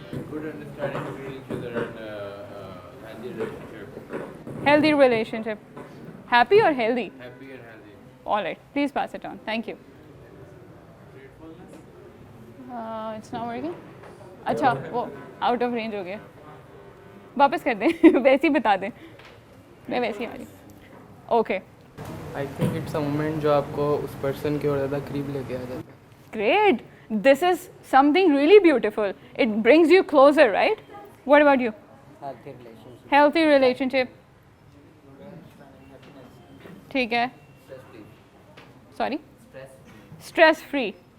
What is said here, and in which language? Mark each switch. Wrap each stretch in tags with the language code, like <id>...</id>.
<en>Good understanding between each other and healthy relationship. Healthy relationship. Happy or healthy? Happy and healthy. All right. Please pass it on. Thank you. Gratefulness. It's not working.</en> <ur>اچھا وہ out of range ہو گیا, واپس کر دیں ویسے ہی بتا دیں, میں ویسے ہی آ رہی. Okay</ur> <en>I think it's a moment</en> <ur>جو آپ کو اس پرسن کی اور زیادہ قریب لے کے آ جاتا ہے.</ur> <en>great, this is something really beautiful, it brings you closer, right? What about you? Healthy relationship.</en> <ur>ٹھیک ہے,</ur> <en>sorry, stress free,</en>